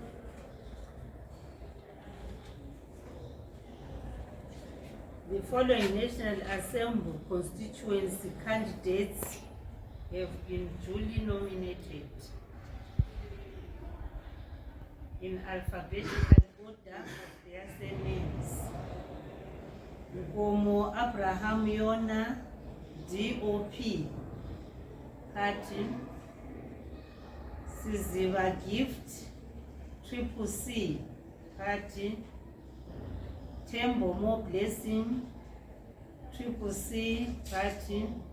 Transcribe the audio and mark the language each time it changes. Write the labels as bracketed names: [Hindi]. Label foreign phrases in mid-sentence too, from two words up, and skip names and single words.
[English] The following National Assembly constituency candidates have been duly nominated in alphabetical order of their surnames. Nkomo Abraham Yona, DOP, Party. Siziva Gift, Triple C, Party. Tembo More Blessing, Triple C, Party.